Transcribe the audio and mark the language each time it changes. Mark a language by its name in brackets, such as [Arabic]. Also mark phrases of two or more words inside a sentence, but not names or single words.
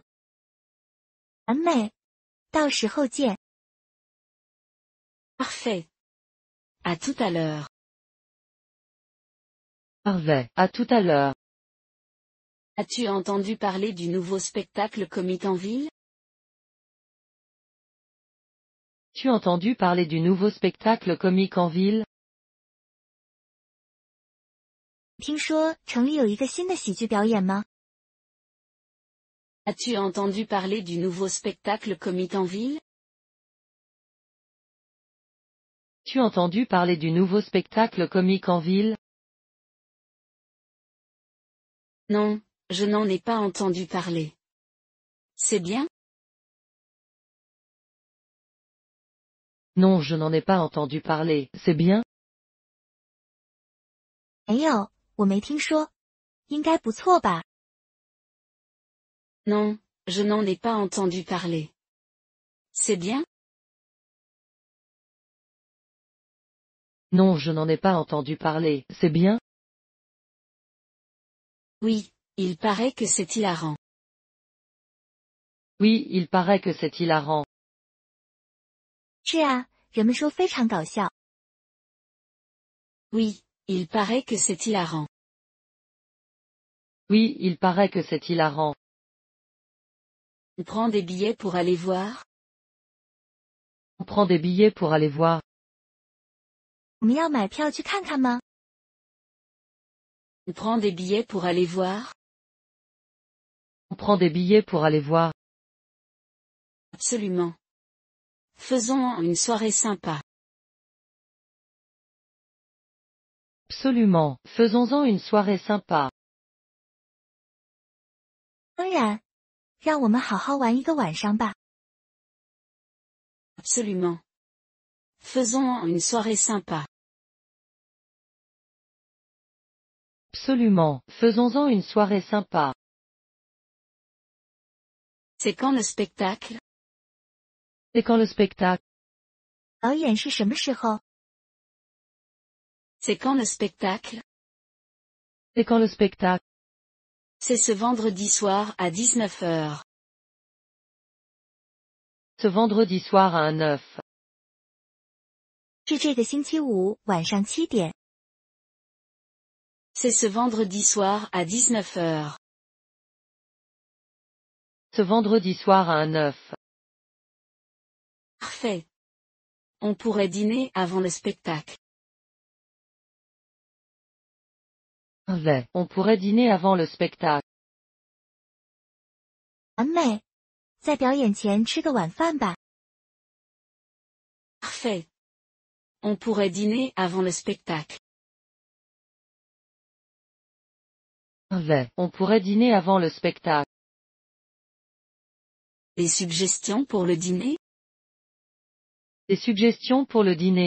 [Chinese] 完美，到时候见。 [French] Parfait. À tout à l'heure. Parfait. À tout à l'heure. As-tu entendu parler du nouveau spectacle comique en ville? Tu as entendu parler du nouveau spectacle comique en ville? [Chinese] 听说城里有一个新的喜剧表演吗？ [French] As-tu entendu parler du nouveau spectacle comique en ville? Tu as entendu parler du nouveau spectacle comique en ville? Non, je n'en ai pas entendu parler. C'est bien? Non, je n'en ai pas entendu parler. C'est bien? [Chinese] 没有，我没听说。应该不错吧？ [French] Non, je n'en ai pas entendu parler. C'est bien? Non, je n'en ai pas entendu parler. C'est bien? Oui, il paraît que c'est hilarant. Oui, il paraît que c'est hilarant. [Chinese] 是啊，人们说非常搞笑。 [French] Oui, il paraît que c'est hilarant. Oui, il paraît que c'est hilarant. On prend des billets pour aller voir? On prend des billets pour aller voir. [Chinese] 我们要买票去看看吗？ [French] On prend des billets pour aller voir? On prend des billets pour aller voir. Absolument. Faisons une soirée sympa. Absolument. Faisons-en une soirée sympa. [Chinese] 当然，让我们好好玩一个晚上吧。 [French] Absolument. Faisons une soirée sympa. Absolument. Faisons-en une soirée sympa. C'est quand le spectacle? C'est quand le spectacle? [Chinese] 表演是什么时候？ [French] C'est quand le spectacle? C'est quand le spectacle? C'est ce vendredi soir à 19 heures. Ce vendredi soir à 9. [Chinese] 是这个星期五晚上7点。 [French] C'est ce vendredi soir à 19 heures. Ce vendredi soir à 9. Parfait. On pourrait dîner avant le spectacle. Parfait. On pourrait dîner avant le spectacle. [Chinese] 完美，在表演前吃个晚饭吧。 [French] Parfait. On pourrait dîner avant le spectacle. Parfait. On pourrait dîner avant le spectacle. Des suggestions pour le dîner? Des suggestions pour le dîner.